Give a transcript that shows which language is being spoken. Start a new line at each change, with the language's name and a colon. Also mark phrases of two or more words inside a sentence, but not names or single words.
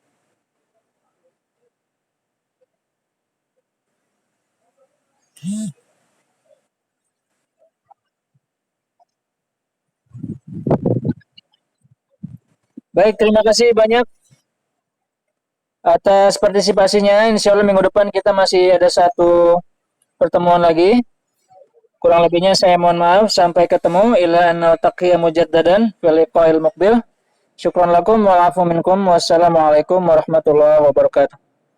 Indonesian: Baik, terima kasih banyak atas partisipasinya.
Arabic: إن شاء الله
Indonesian: minggu depan kita masih ada satu pertemuan lagi. Kurang lebihnya saya mohon maaf. Sampai ketemu.
Arabic: إلى أن نلتقي مجددا في اللقاء المقبل. شكرا لكم وعفوا منكم. والسلام عليكم ورحمة الله وبركاته.